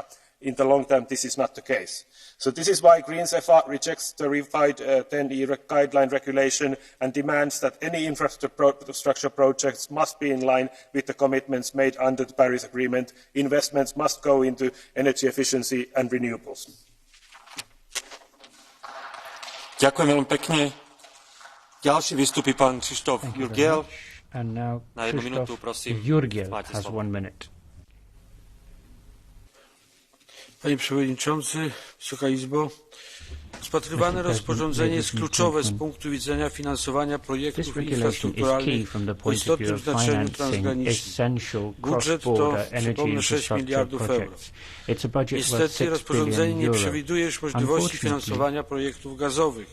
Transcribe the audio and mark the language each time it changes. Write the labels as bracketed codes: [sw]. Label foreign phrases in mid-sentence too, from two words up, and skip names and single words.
[en] In the long term, this is not the case. So this is why Greens FR rejects the revised 10E guideline regulation and demands that any infrastructure projects must be in line with the commitments made under the Paris Agreement. Investments must go into energy efficiency and renewables. [sk] Ďakujem veľmi pekne. Ďalší vystupí pán Krzysztof Jurgiel. Na 1 minútu, prosím. Jurgiel máte has slovo. [en] 1 minute. [pl] Panie Przewodniczący, Wysoka Izbo, rozpatrywane rozporządzenie jest kluczowe z punktu widzenia finansowania projektów infrastrukturalnych o istotnym znaczeniu transgranicznym. Budżet to, przypomnę, 6 miliardów euro. Niestety rozporządzenie nie przewiduje już możliwości finansowania projektów gazowych.